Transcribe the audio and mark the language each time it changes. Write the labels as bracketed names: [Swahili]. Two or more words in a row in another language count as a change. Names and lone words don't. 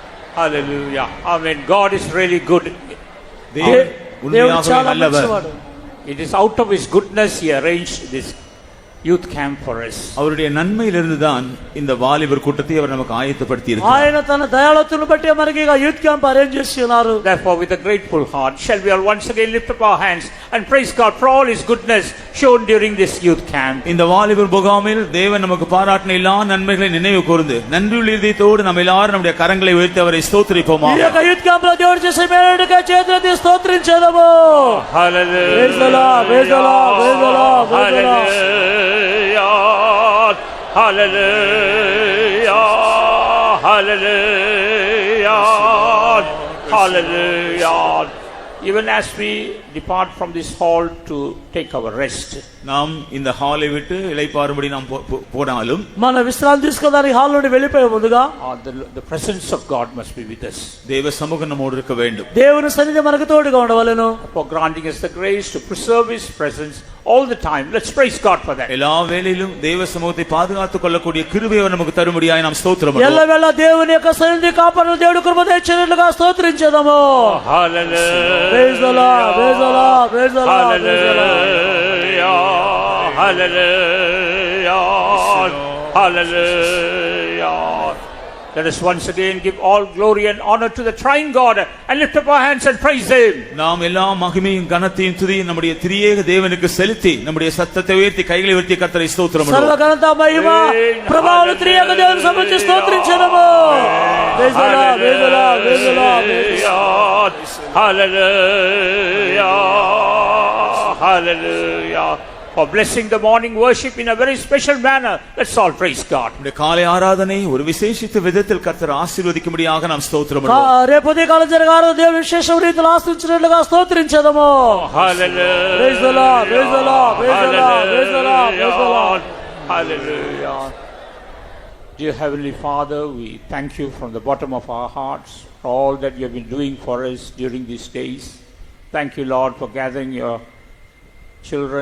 [English] Hallelujah. Amen. God is really good. [Tamil] தேவன் [Telugu] దేవుడు [Tamil] உண்மையாகவே [Telugu] చాలా [Tamil] நல்லவர். [Telugu] మంచివాడు. [English] It is out of His goodness He arranged this youth camp for us. [Tamil] அவருடைய நன்மையிலிருந்து தான் இந்த வாலிபர் கூட்டத்தை அவர் நமக்கு ஆயத்தப்படுத்தி இருக்கிறார். [Telugu] ఆయన తన దయాళుత్వను బట్టి మనకి ఇక [English] youth camp arrange [Telugu] చేసి ఉన్నారు. [English] Therefore, with a grateful heart, shall we all once again lift up our hands and praise God for all His goodness shown during this youth camp. [Tamil] இந்த வாலிபர் முகாமில் தேவன் நமக்கு பாராட்டின எல்லா நன்மைகளை நினைவு கூர்ந்து நன்றியுள்ள இதயத்தோடு நம்ம எல்லாரும் நம்முடைய கரங்களை உயர்த்தி அவரை [Telugu] ఈ [Tamil] ஸ்தோத்திரிப்போமா. [Telugu] యొక్క [English] youth camp [Telugu] లో దేవుడు చేసే మేలుడిగా చేతులెత్తి స్తోత్రించేదము. [English] Hallelujah. Praise the Lord, praise the Lord, praise the Lord, praise the Lord. Hallelujah. Hallelujah. Hallelujah. Hallelujah. Even as we depart from this hall to take our rest, [Tamil] நாம் இந்த ஹாலை விட்டு இளைப்பாறும்படி நாம் போனாலும் [Telugu] మన విశ్రాంతి తీసుకోవడానికి హాల్ నుండి వెళ్ళిపోయే ముందుగా [English] the presence of God must be with us. [Tamil] தேவ சமூகம் நம்மோடு இருக்க வேண்டும். [Telugu] దేవుని సన్నిధి మనకు తోడుగా ఉండవలెను. [English] For granting us the grace to preserve His presence all the time. Let's praise God for that. [Tamil] எல்லா வேளையிலும் தேவ சமூகத்தை பாதுகாத்துக் கொள்ளக்கூடிய கிருபையை அவர் நமக்கு தரும்படியாய் நாம் ஸ்தோத்திரம் பண்ணுவோம். [Telugu] ఎల్లవేళ దేవుని యొక్క సన్నిధి కాపాడు దేవుడు కృప దయచేయనట్లుగా స్తోత్రించేదము. [English] Hallelujah. Praise the Lord, praise the Lord, praise the Lord, praise the Lord. Hallelujah. Hallelujah. Hallelujah. Let us once again give all glory and honor to the Triune God and lift up our hands and praise Him. [Tamil] நாம் எல்லா மகிமையும் கனத்தையும் துதியும் நம்முடைய திரியேக தேவனுக்கு செலுத்தி நம்முடைய சத்தத்தை உயர்த்தி கைகளை உயர்த்தி கர்த்தரை ஸ்தோத்திரம் [Telugu] సర్వ [Tamil] பண்ணுவோம். [Telugu] ఘనత మహిమ ప్రభావాలు త్రియేక దేవుని సమర్పించి స్తోత్రించెదము. [English] Praise the Lord, praise the Lord, praise the Lord, praise the Lord. Hallelujah. Hallelujah. For blessing the morning worship in a very special manner. Let's all praise God. [Tamil] நம்முடைய காலை ஆராதனை ஒரு விசேஷித்த விதத்தில் கர்த்தர் ஆசீர்வதிக்கும்படியாக நாம் ஸ்தோத்திரம் பண்ணுவோம். [Telugu] రేపు ఉదయకాలం జరగారు దేవుని విశేష రీతిలో ఆశీర్వదించినట్లుగా స్తోత్రించెదము. [English] Hallelujah. Praise the Lord, praise the Lord, praise the Lord, praise the Lord, praise the Lord. Hallelujah. Dear Heavenly Father, we thank you from the bottom of our hearts for all that you have been doing for us during these days. Thank you, Lord, for gathering your children.